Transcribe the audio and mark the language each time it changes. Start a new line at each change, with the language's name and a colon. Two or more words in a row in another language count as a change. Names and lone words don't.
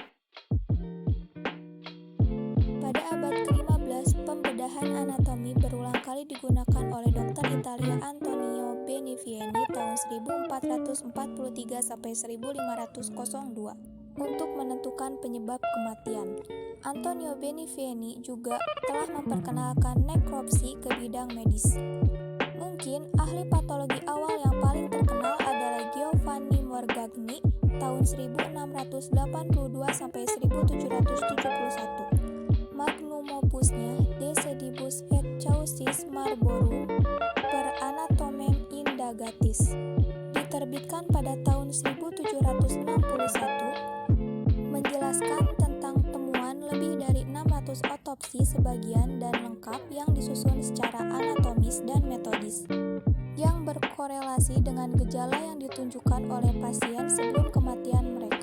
Indonesian: Pada abad ke-15, pembedahan anatomi berulang kali digunakan oleh dokter Italia Antonio Benevieni tahun 1443 sampai 1502 untuk menentukan penyebab kematian. Antonio Benevieni juga telah memperkenalkan nekropsi ke bidang medis. Mungkin ahli patologi awal yang paling terkenal adalah Giovanni Morgagni tahun 1682 sampai 1771. Magnum opusnya De Sedibus et Causis Marborum per Anatomem Indagatis diterbitkan pada tahun 1761, menjelaskan tentang temuan lebih dari 600 otopsi sebagian dan lengkap yang disusun secara anatomis dan metodis, yang berkorelasi dengan gejala yang ditunjukkan oleh pasien sebelum kematian mereka.